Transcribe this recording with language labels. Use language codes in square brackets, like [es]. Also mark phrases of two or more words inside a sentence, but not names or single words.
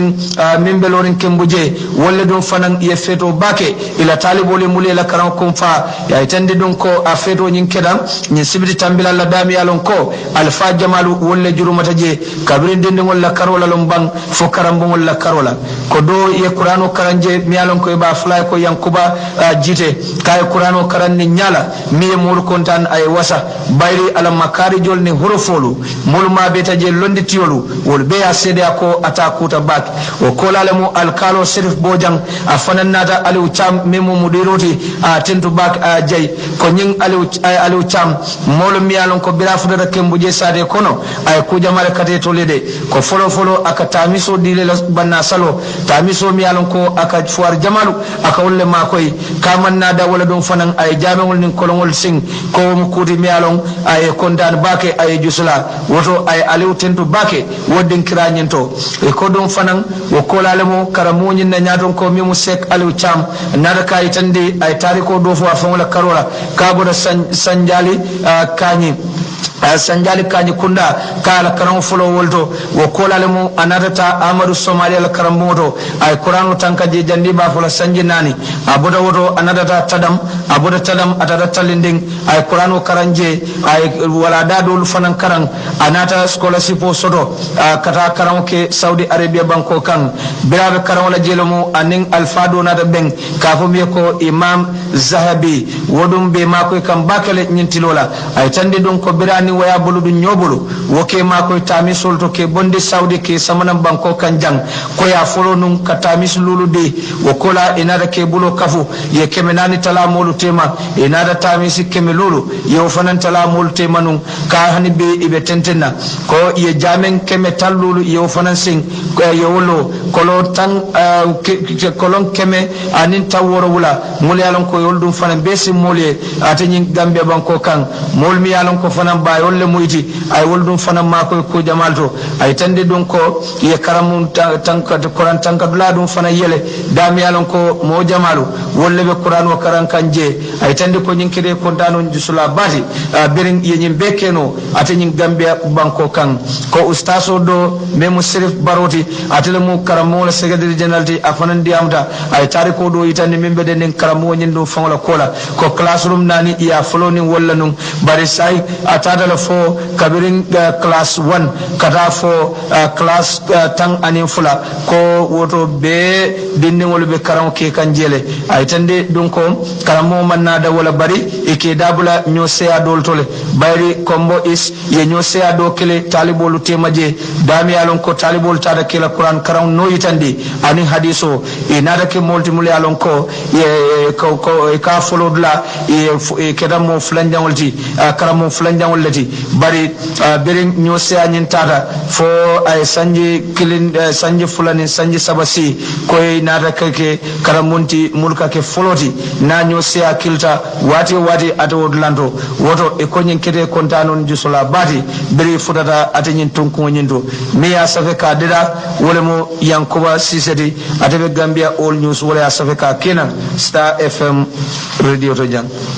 [man] loring kembuje wolle dum fanan ye feto bake ila talibole mule la karam kom fa ya itande dum ko a feto nyin kedam nyin sibiti tambila la dami alon ko alfa jamalu wolle jurumata je kabrin dende wala karola lombang fo karambo wala karola ko do ye qur'ano karanje mi alon ko ba fly ko yankuba jite kay qur'ano karanni nyala mi mul kontan ay wasa bayri ala makari jol ni horofolu mulma beta je londi tiolu wol be ya sede ko atakuta bak o kolale mu alkalo serif bojang afanan nata aliu cham memo mudiroti tentu bak jay ko nyin aliu cham molo mi alon ko bira fudata kembuje sade kono ay ku jamale kate to lede ko folo aka tamiso dile banna salo tamiso mi alon ko aka fuar jamalu aka wolle makoy kamanna da wala dum fanan ay jamewol nin kolongol sing ko mo kuti mi alon ay kondan bake ay jusula woto ay aliu tentu bake woddin kiranyento e ko dum fanan wo kolale mo karamunyin na nyaton ko mi mu sek aliu cham nada kay tande ay tariko do fo afola karola kabo da sanjali kanyi sanjali kanyi kunda kala karam folo wolto wo kolale mu anadata Amadou Somali al karamoto ay qur'anu tanka je jandi ba fola sanji nani abuda woto anadata tadam atata talinding ay qur'anu karanje ay wala dadul fanan karang anata scholarship soto kata karam ke Saudi Arabia banko kan birabe karam la jelomu aning alfado nata beng ka fo mi ko Imam Zahabi wodum be mako kam bakale nyintilola ay tande don ko birani waya buludu nyobulu woke mako tami solto ke bonde Saudi ke samana banko kan jang ko ya folo num katamis lulu de wokola inada ke bulo kafu ye kemenani tala molu tema inada tamisi keme lulu ye fanan tala molu tema num ka hani be ibe tentenna ko ye jamen keme talulu ye fanan sing ko ye wolo kolo tan kolon keme anin taworo wula mul yalon ko yoldum fanan besi molye atani Gambia banko kan mol mi yalon ko fanan ba yolle muyti ay woldum fanan mako ko jamalto ay tande don ko ye karamun tanka Quran tanka dula dum fanan yele dam yalon ko mo jamalu wolle be Quran o karan kanje ay tande ko nyinkede ko dano jusula bati berin ye nyim bekeno atani Gambia banko kan ko ustaso do memo serif baroti atele mu karamo la [en] secretary general [man] ti afanan diamta ay tariko do itande membe den karamo nyindo fongola kola ko classroom nani ya floni walla num bari sai atada la fo kabirin class 1 kata fo class tang anin fula ko woto be dinni wol be karam ke kanjele ay tande dum ko karamo manna da wala bari e dabula nyo seya dol tole bari kombo is ye nyo seya do kele talibolu temaje dami alon ko talibol tada kila Quran karam no yitandi ani hadiso e nada ke multimul alon ko ye ko ka folo dula e kedamo flanjangolti karamo flanjangolati bari berin nyo seya nyin tada fo ay sanji kilin sanji fulani sanji sabasi ko e nada ke karamonti mulka ke foloti na nyo seya kilta wati ato lanto woto e konyin kete kontanon jusula bati beri futata atenyin tunku nyindo mi ya safe ka dida wolemo yankuba siseti atebe Gambia All News wala ya safe ka kenan Star FM radio to jang